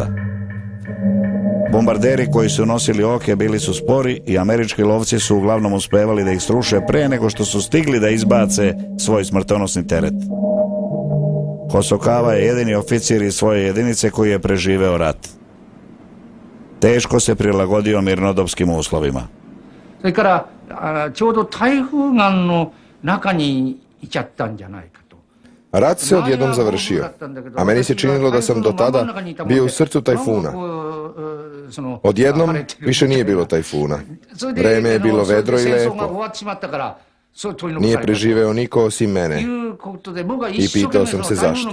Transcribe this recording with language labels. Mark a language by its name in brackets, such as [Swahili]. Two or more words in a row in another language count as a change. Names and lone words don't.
[Serbian] Bombarderi koji su nosili oke bili su spori i američki lovci su uglavnom uspevali da ih sruše pre nego što su stigli da izbace svoj smrtonosni teret. Hosokawa je jedini oficir iz svoje jedinice koji je preživeo rat. Teško se prilagodio mirnodopskim uslovima. [Japanese] それからちょうど台風眼の中にいちゃったんじゃないかと。 [Serbian] Rat se odjednom završio, a meni se činilo da sam do tada bio u srcu tajfuna. Odjednom više nije bilo tajfuna. Vreme je bilo vedro i lepo. Nije preživeo niko osim mene. I pitao sam se zašto.